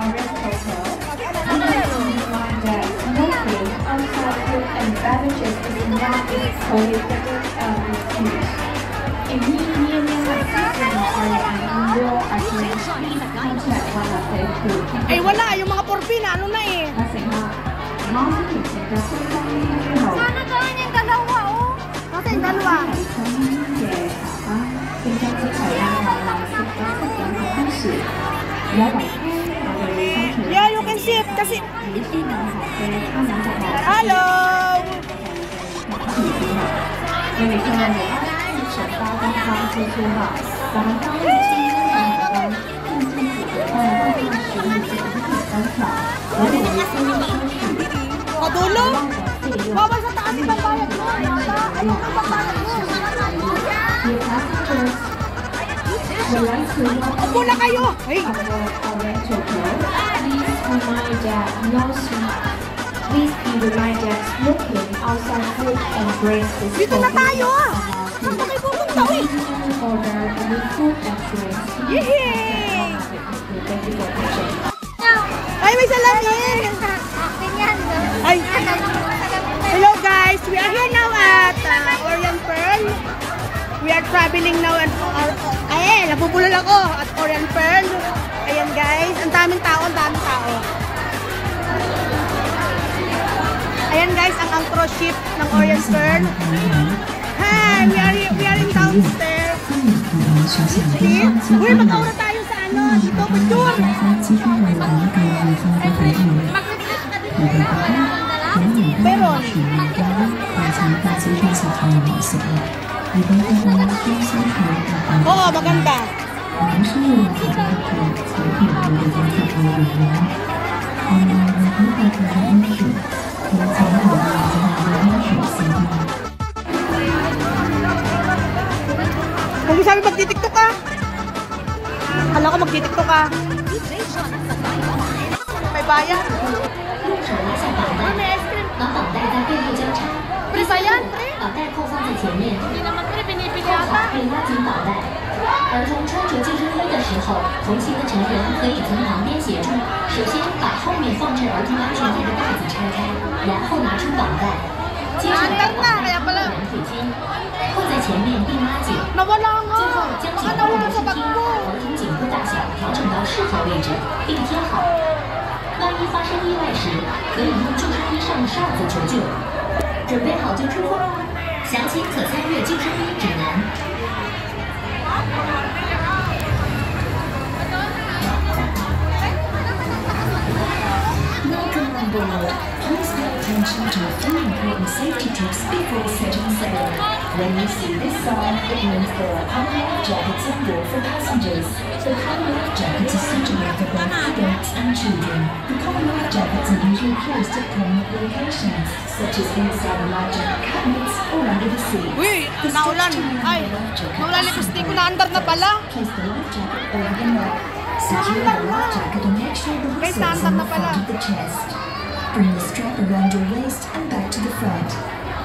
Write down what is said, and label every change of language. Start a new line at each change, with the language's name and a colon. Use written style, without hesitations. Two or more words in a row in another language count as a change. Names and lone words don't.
Filipino: Ay, wala. Yung mga porbi na ano na eh. Sana gawin yung dalawa, oh. Kasi yung dalawa.
English: Yeah, you can see it kasi...
Filipino: Hello! Madulo? Bawal sa taas ibang bayad mo. Ayun ang pagbayad mo. Upo na kayo! Ay!
English: Please be reminded smoking outside food and drinks is
Filipino: Dito na tayo ah! Saan ba kayo pupunta eh?
English: order any food and drinks.
Filipino: Yehey!
English: Thank you for watching.
Filipino: Ay, may salamin! Ay!
English: Hello guys! We are here now at Orient Pearl. We are traveling now at
Filipino: napupulol ako
English: at Orient Pearl.
Filipino: Ayan guys, ang daming tao, ang daming tao. Ayan guys, ang
English: cruise ship
Filipino: ng Orient Pearl.
English: Hi, we are in downstairs. See?
Filipino: Uy, mag-aura tayo sa ano, dito, picture. Meron. Oo, maganda. Kung sabi magtitiktok ka. Alam ko magtitiktok ka. May bayan. May ice cream.
Chinese: 把绑带在背后交叉，
Filipino: Pre ba yan? Pre?
Chinese: 把带扣放在前面，
Filipino: Hindi naman pre, pinipili
Chinese: 扣好
Filipino: ata.
Chinese: 并拉紧绑带。儿童穿着救生衣的时候，同行的成人可以从旁边协助。首先把后面放置儿童安全带的带子拆开，然后拿出绑带，接着把绑带扣在两腿间，扣在前面并拉紧。
Filipino: Nawala nga.
Chinese: 最后将紧
Filipino: Baka
Chinese: 绷的
Filipino: nawala
Chinese: 手
Filipino: sa bag
Chinese: 巾
Filipino: ko.
Chinese: 把儿童颈部大小调整到适合位置，并贴好。万一发生意外时，可以用救生衣上的哨子求救。准备好就出发，详情可参阅救生衣指南。
English: Welcome on board. Please pay attention to a few important safety tips before setting sail. When you see this sign, it means there are common life jackets on board for passengers. The common life jackets are suitable for both adults and children. The common life jackets are usually placed at prominent locations, such as inside life jacket cabinets or under the sea.
Filipino: Uy, naulan. Ay, naulan lipstick ko na under na pala.
English: Place the life jacket over the neck. Secure the life jacket and make sure the whistle is in the front of the chest. Bring the strap around your waist and back to the front.